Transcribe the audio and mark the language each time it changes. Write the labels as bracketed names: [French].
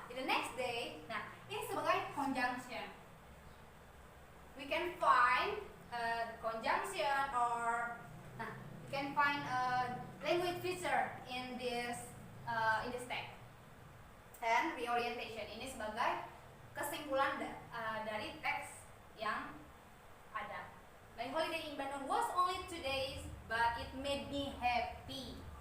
[English] In the next day, nah ini sebagai conjunction. We can find conjunction or you can find a language feature in this text. [Indonesian] And reorientation ini sebagai kesimpulan dari teks yang ada. [English] My holiday in Bandung was only 2 days, but it made me happy.